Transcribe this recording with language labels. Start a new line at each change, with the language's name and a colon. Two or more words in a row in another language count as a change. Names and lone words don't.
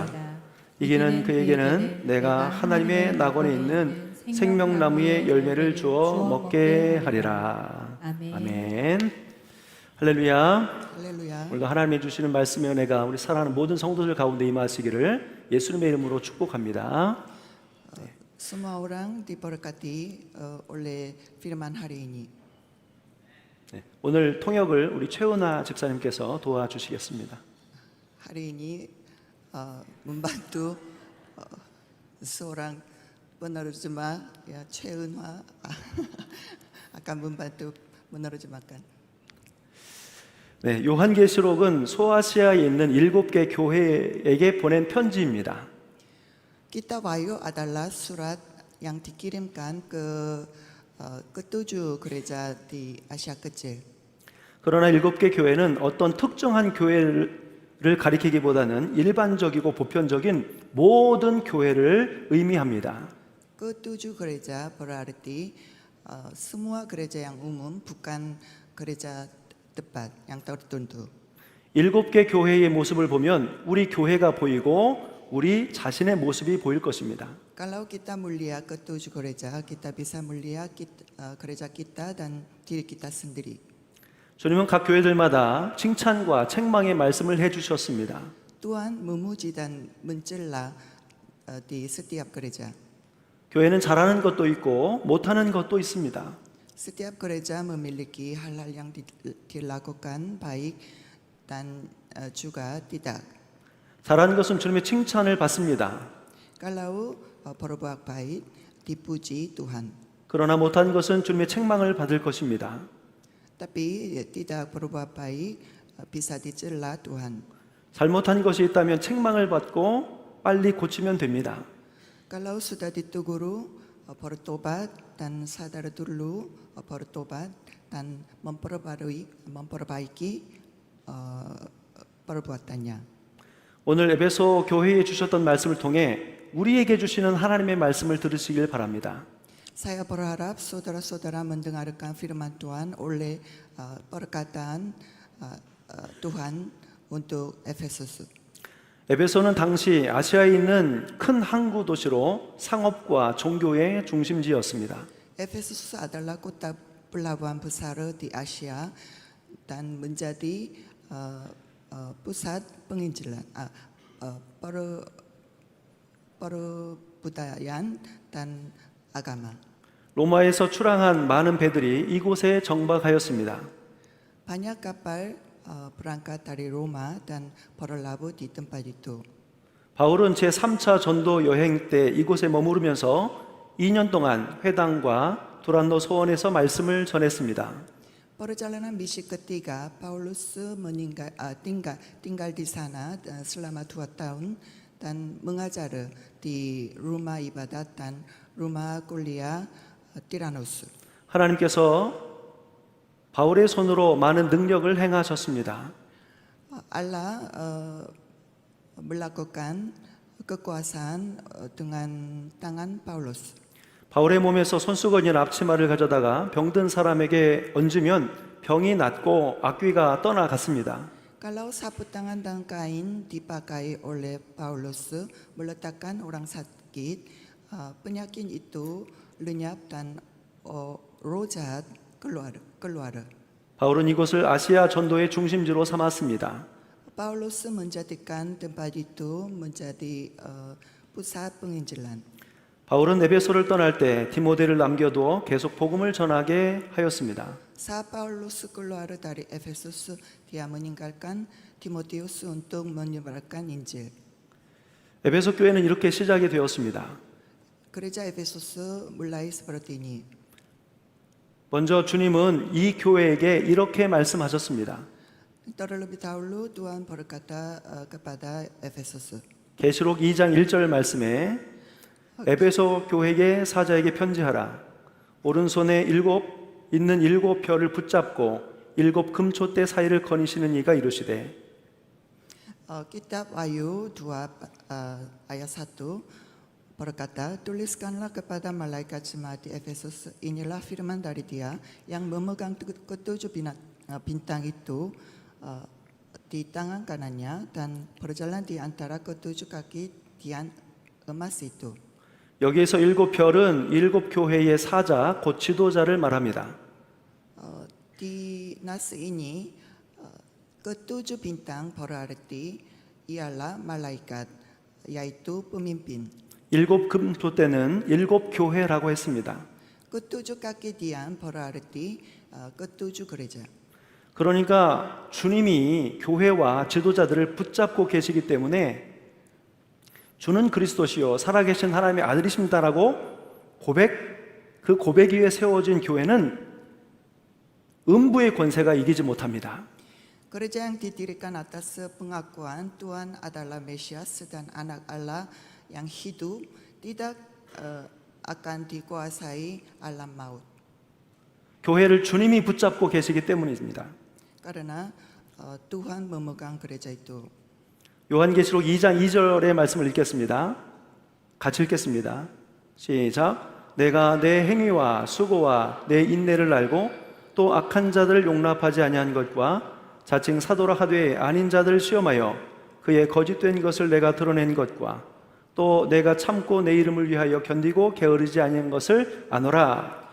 Korean: 이기는 그에게는 내가 하나님의 낙원에 있는 생명나무의 열매를 주어 먹게 하리라. 아멘. 할렐루야. 할렐루야. 오늘도 하나님이 주시는 말씀의 은혜가 우리 사랑하는 모든 성도들 가운데 임하시기를 예수님의 이름으로 축복합니다.
Indonesian: Semua orang diberkati oleh firman hari ini.
Korean: 네, 오늘 통역을 우리 최은아 집사님께서 도와주시겠습니다.
Indonesian: Hari ini membantu seorang penerjemah ya Cheunhwa akan membantu menerjemahkan.
Korean: 네, 요한계시록은 소아시아에 있는 7개 교회에게 보낸 편지입니다.
Indonesian: Kitab Wahyu adalah surat yang dikirimkan ke 7 gereja di Asia Kecil.
Korean: 그러나 7개 교회는 어떤 특정한 교회를 가리키기보다는 일반적이고 보편적인 모든 교회를 의미합니다.
Indonesian: Ke 7 gereja berarti semua gereja yang umum, bukan gereja tepat yang tertentu.
Korean: 7개 교회의 모습을 보면 우리 교회가 보이고 우리 자신의 모습이 보일 것입니다.
Indonesian: Kalau kita melihat ke 7 gereja, kita bisa melihat gereja kita dan diri kita sendiri.
Korean: 주님은 각 교회들마다 칭찬과 책망의 말씀을 해주셨습니다.
Indonesian: Tuhan memuji dan mencela di setiap gereja.
Korean: 교회는 잘하는 것도 있고 못하는 것도 있습니다.
Indonesian: Setiap gereja memiliki hal-hal yang dilakukan baik dan juga tidak.
Korean: 잘하는 것은 주님의 칭찬을 받습니다.
Indonesian: Kalau berbuat baik dipuji Tuhan,
Korean: 그러나 못한 것은 주님의 책망을 받을 것입니다.
Indonesian: tapi tidak berbuat baik bisa dicela Tuhan.
Korean: 잘못한 것이 있다면 책망을 받고 빨리 고치면 됩니다.
Indonesian: Kalau sudah ditegur, bertobat dan sadar dulu, bertobat dan memperbaiki perbuatannya.
Korean: 오늘 에베소 교회에 주셨던 말씀을 통해 우리에게 주시는 하나님의 말씀을 들으시길 바랍니다.
Indonesian: Saya berharap saudara-saudara mendengarkan firman Tuhan oleh perkataan Tuhan untuk Efesus.
Korean: 에베소는 당시 아시아에 있는 큰 항구 도시로 상업과 종교의 중심지였습니다.
Indonesian: Efesus adalah kota pelabuhan besar di Asia dan menjadi pusat penginjilan, perbudayaan dan agama.
Korean: 로마에서 출항한 많은 배들이 이곳에 정박하였습니다.
Indonesian: Banyak kapal berangkat dari Roma dan berlabuh di tempat itu.
Korean: 바울은 제3차 전도 여행 때 이곳에 머무르면서 2년 동안 회당과 두란노 소원에서 말씀을 전했습니다.
Indonesian: Perjalanan misi ketiga, Paulus tinggal di sana selama 2 tahun dan mengajar di rumah ibadat dan rumah kuliah Tiranos.
Korean: 하나님께서 바울의 손으로 많은 능력을 행하셨습니다.
Indonesian: Allah melakukan kekuasaan dengan tangan Paulus.
Korean: 바울의 몸에서 손수건이나 앞치마를 가져다가 병든 사람에게 얹으면 병이 낫고 악귀가 떠나갔습니다.
Indonesian: Kalau sapu tangan dan kain dipakai oleh Paulus meletakkan orang sakit, penyakit itu lenyap dan roh jahat keluar.
Korean: 바울은 이곳을 아시아 전도의 중심지로 삼았습니다.
Indonesian: Paulus menjadikan tempat itu menjadi pusat penginjilan.
Korean: 바울은 에베소를 떠날 때 디모데를 남겨두어 계속 복음을 전하게 하였습니다.
Indonesian: Saat Paulus keluar dari Efesus, dia meninggalkan Timotius untuk menyebarkan Injil.
Korean: 에베소 교회는 이렇게 시작이 되었습니다.
Indonesian: Gereja Efesus mulai seperti ini.
Korean: 먼저 주님은 이 교회에게 이렇게 말씀하셨습니다.
Indonesian: Terlebih dahulu Tuhan berkata kepada Efesus.
Korean: 계시록 2장 1절 말씀에 에베소 교회의 사자에게 편지하라. 오른손에 있는 일곱 별을 붙잡고 일곱 금촛대 사이를 거니시는 이가 이르시되.
Indonesian: Kitab Wahyu 2 ayat 1 berkata, tuliskanlah kepada malaikat jemaat di Efesus, inilah firman dari Dia yang memegang ketujuh bintang itu di tangan kanannya dan berjalan di antara ketujuh kaki tiang emas itu.
Korean: 여기에서 일곱 별은 일곱 교회의 사자, 곧 지도자를 말합니다.
Indonesian: Di nas ini ketujuh bintang berarti ialah malaikat, yaitu pemimpin.
Korean: 일곱 금토대는 일곱 교회라고 했습니다.
Indonesian: Ketujuh kaki tiang berarti ketujuh gereja.
Korean: 그러니까 주님이 교회와 지도자들을 붙잡고 계시기 때문에 주는 그리스도시요 살아계신 하나님의 아들이십니다라고 그 고백 위에 세워진 교회는 음부의 권세가 이기지 못합니다.
Indonesian: Gereja yang didirikan atas pengakuan Tuhan adalah Mesias dan Anak Allah yang hidup tidak akan dikuasai alam maut.
Korean: 교회를 주님이 붙잡고 계시기 때문입니다.
Indonesian: Karena Tuhan memegang gereja itu.
Korean: 요한계시록 2장 2절의 말씀을 읽겠습니다. 같이 읽겠습니다. 시작. 내가 내 행위와 수고와 내 인내를 알고 또 악한 자들을 용납하지 아니한 것과 자칭 사도라 하되 아닌 자들을 시험하여 그의 거짓된 것을 내가 드러낸 것과 또 내가 참고 내 이름을 위하여 견디고 게으르지 아니한 것을 아노라.